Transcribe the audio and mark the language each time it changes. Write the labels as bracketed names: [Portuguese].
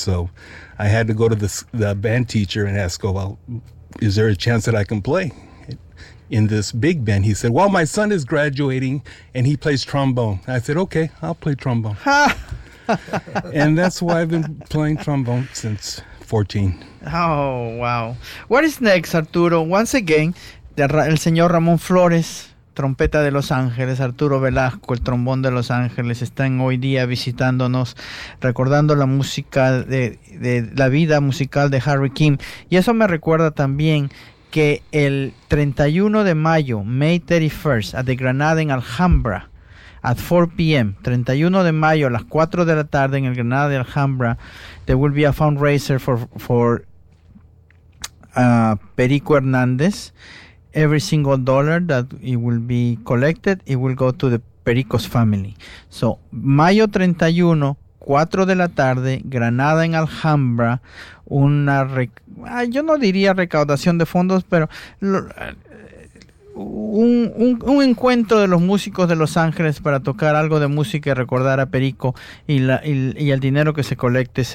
[English] So I had to go to the band teacher and ask, well, is there a chance that I can play in this big band? He said, well, my son is graduating and he plays trombone. I said, okay, I'll play trombone. And that's why I've been playing trombone since 14. Oh, wow. What is next, Arturo? [Spanish] Once again, el señor Ramón Flores, trompeta de Los Ángeles, Arturo Velasco, el trombón de Los Ángeles, están hoy día visitándonos, recordando la música de la vida musical de Harry Kim. Y eso me recuerda también que el 31 de mayo, [English] May 31st, at the Granada in Alhambra, at 4 p.m., [Spanish] 31 de mayo, a las 4 de la tarde, en el Granada de Alhambra, [English] there will be a fundraiser for Perico Hernández. Every single dollar that it will be collected, it will go to the Perico's family. [Spanish] So, mayo 31, 4 de la tarde, Granada en Alhambra, yo no diría recaudación de fondos, pero un encuentro de los músicos de Los Ángeles para tocar algo de música y recordar a Perico, y el dinero que se colecte se va.